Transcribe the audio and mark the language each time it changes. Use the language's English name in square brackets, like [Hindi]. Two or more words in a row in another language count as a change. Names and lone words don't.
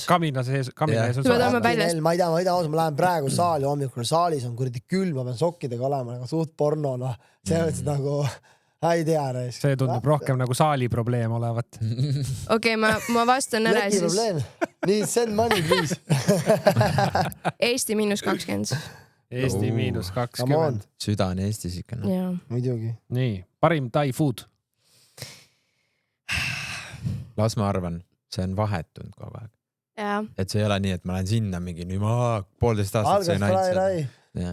[Estonian] Aga kamina sees on soe. Sa pead olema väljas. Ma ei tea, ma lähen praegu saali hommikul, saalis on kuradi külm, ma pean sokkidega olema nagu suht porno, noh. See on nagu... ei tea, reis. See tundub rohkem nagu saali probleem olevat. Okei, ma vastan ära siis. Nii, [English] send money, please. [Estonian] Eesti -20. Eesti -20. Süda on Eestis ikka. Jaa. Muidugi. Nii, parim Tai food? Las ma arvan, see on vahetunud kogu aeg. Jaa. Et see ei ole nii, et ma lähen sinna mingi 1,5 aastat sain ainult.